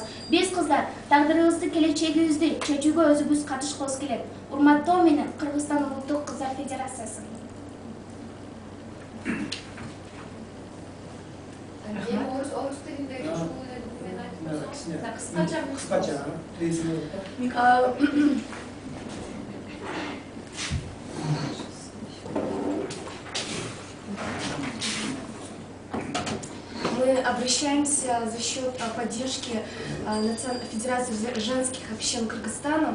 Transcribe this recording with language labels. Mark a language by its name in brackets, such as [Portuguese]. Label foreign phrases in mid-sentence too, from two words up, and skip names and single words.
[Kyrgyz] Биз кыздар тагдырыбызды, келечегибизди чечүүгө өзүбүз катышкыбыз келет. Урматтоо менен Кыргызстан Улуттук Кыздар Федерациясы. Орус тилиндеги ушул мен айтып кыскача [Russian] Мы обращаемся за счет поддержки Федерации женских общин Кыргызстана.